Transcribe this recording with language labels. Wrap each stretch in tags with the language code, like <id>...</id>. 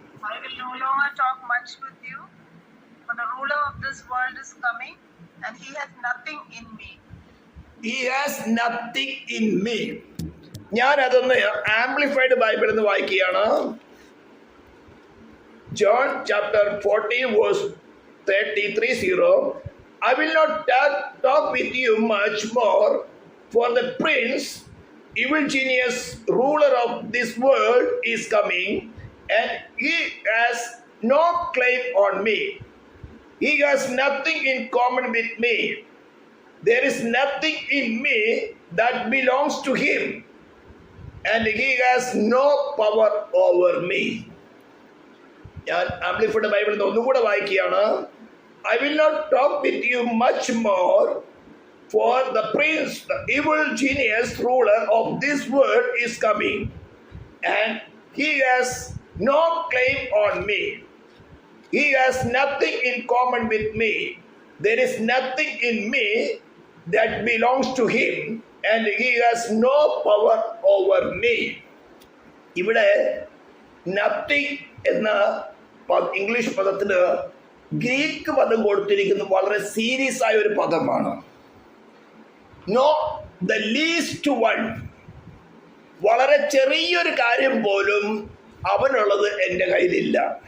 <en>I will no longer talk much with you, for the ruler of this world is coming, and he has nothing in me. He has nothing in me.</en> <ml>ഞാൻ അതൊന്ന് amplified Bible എന്ന് വായിക്കുകയാണ്. John chapter 14 verse 30.</ml> <en>I will not talk with you much more, for the prince, evil genius, ruler of this world is coming, and he has no claim on me. He has nothing in common with me. There is nothing in me that belongs to him, and he has no power over me.</en> <ml>ഞാൻ amplified ബൈബിളിൽ നിന്ന് ഒന്നും കൂടെ വായിക്കുകയാണ്. I will not talk with you much more, for the prince, the evil genius ruler of this world is coming, and he has no claim on me. He has nothing in common with me. There is nothing in me that belongs to him, and he has no power over me. ഇവിടെ nothing എന്ന English പദത്തിന് Greek പദം കൊടുത്തിരിക്കുന്നത് വളരെ serious ആയ ഒരു പദമാണ്.</ml> <en>no the least one,</en> <ml>വളരെ ചെറിയൊരു കാര്യം പോലും അവനുള്ളത് എൻ്റെ കയ്യിലില്ല.</ml>